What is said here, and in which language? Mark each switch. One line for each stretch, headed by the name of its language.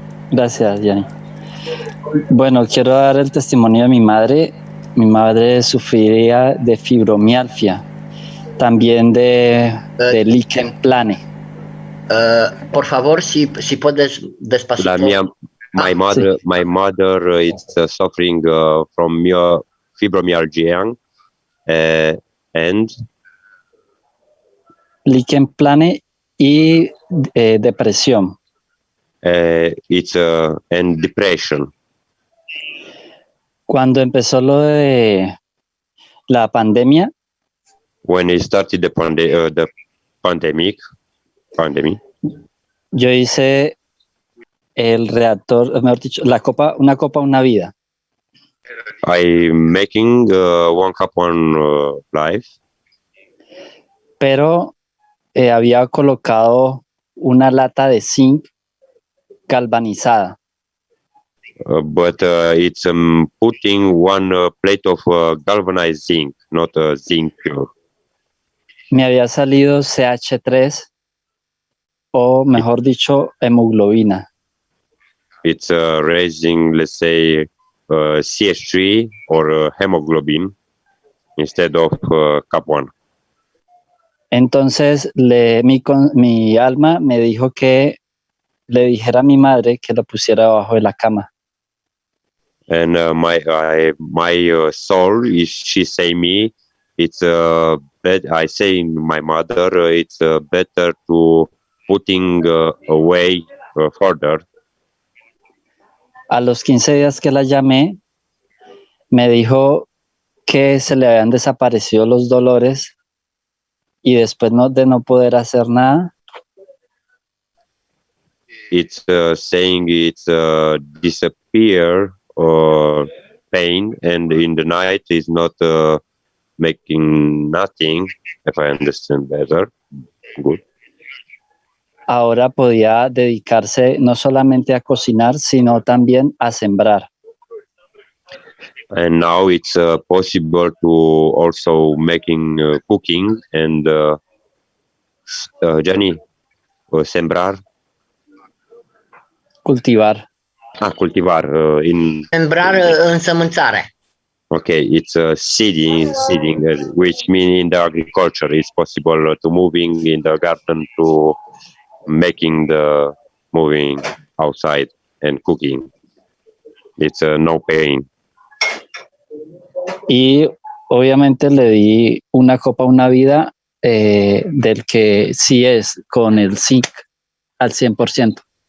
Spanish: Gracias, Gianni. Bueno, quiero dar el testimonio de mi madre. Mi madre sufría de fibromialgia, también de lichen plane. Por favor, si puedes despacito.
English: My mother is suffering from fibromyalgia and
Spanish: lichen plane y depresión.
English: It's and depression.
Spanish: Cuando empezó lo de la pandemia,
English: when it started the pandemic,
Spanish: yo hice el reactor, mejor dicho, una copa, una vida.
English: I'm making one cup, one life.
Spanish: Pero había colocado una lata de zinc galvanizada.
English: But it's putting one plate of galvanized zinc, not zinc pure.
Spanish: Me había salido CH3, o mejor dicho, hemoglobina.
English: It's raising, let's say, CH3 or hemoglobin instead of cup 1.
Spanish: Entonces mi alma me dijo que le dijera a mi madre que lo pusiera debajo de la cama.
English: And my soul is she say me it's I say my mother it's better to putting away further.
Spanish: A los 15 días que la llamé, me dijo que se le habían desaparecido los dolores y después de no poder hacer nada,
English: It's saying it's disappear or pain, and in the night is not making nothing. If I understand better, good.
Spanish: ahora podía dedicarse no solamente a cocinar, sino también a sembrar.
English: And now it's possible to also making cooking and Jenny,
Spanish: sembrar. Cultivar.
English: Cultivar in
Spanish: Sembrar,
Romanian: însămânțare.
English: okay, it's seeding, which means in the agriculture it's possible to moving in the garden to making the moving outside and cooking. It's no pain.
Spanish: Y obviamente le di una copa, una vida del que sí es con el zinc al 100%.